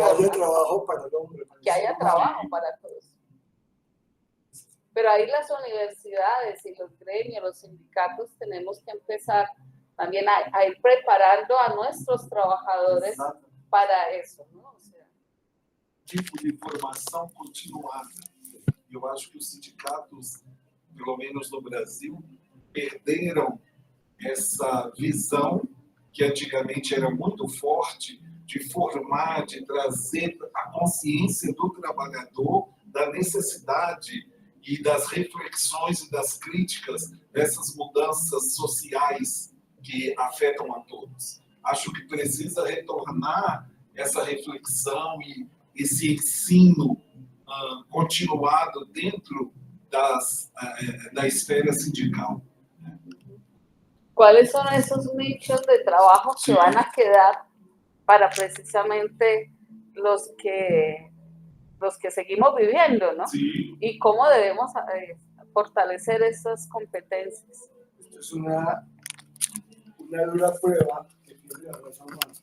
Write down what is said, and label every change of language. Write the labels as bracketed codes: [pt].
[es] Que haya formas. trabajo para el hombre. Que haya trabajo para todos. Pero ahí las universidades y los gremios, los sindicatos, tenemos que empezar también a ir preparando a nuestros trabajadores para eso, ¿no? O sea, [pt] Tipo de formação continuada. Eu acho que os sindicatos, pelo menos no Brasil, perderam essa visão que antigamente era muito forte de formar, de trazer a consciência do trabalhador da necessidade e das reflexões e das críticas dessas mudanças sociais que afetam a todos. Acho que precisa retornar essa reflexão e esse ensino continuado dentro da esfera sindical. [es] ¿cuáles son esos nichos de trabajo que van a quedar para precisamente los que seguimos viviendo, ¿no? Sí. Y cómo debemos fortalecer esas competencias? Esto es una dura prueba que tiene la raza humana.